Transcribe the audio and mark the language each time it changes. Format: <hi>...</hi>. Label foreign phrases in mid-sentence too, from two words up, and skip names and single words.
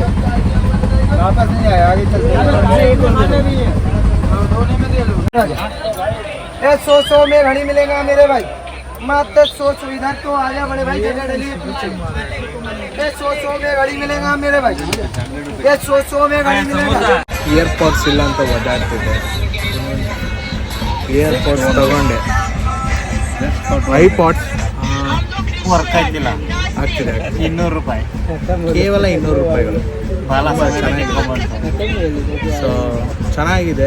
<hi>वापस नहीं आए आगे चलते हैं. ए 100 में घड़ी मिलेगा मेरे भाई. मात्र 100 इधर तो आ जा बड़े भाई जगह डली. 100 में घड़ी मिलेगा मेरे भाई. 100 में घड़ी मिलेगा.</hi> <kn>ಇಯರ್ಪಾಡ್ಸ್ ಇಲ್ಲ ಅಂತ ಓದಾಡ್ತಿದ್ದೆ. ಇಯರ್ಪಾಡ್ಸ್ ತಗೊಂಡೆ. ಐಪಾಡ್ಸ್ ವರ್ಕ್ ಆಗ್ತಿಲ್ಲ. ಆಗ್ತಿದೆ. 200 ರೂಪಾಯಿ ಕೇವಲ 200 ರೂಪಾಯಿಗಳು. ಸೊ ಚೆನ್ನಾಗಿದೆ.</kn>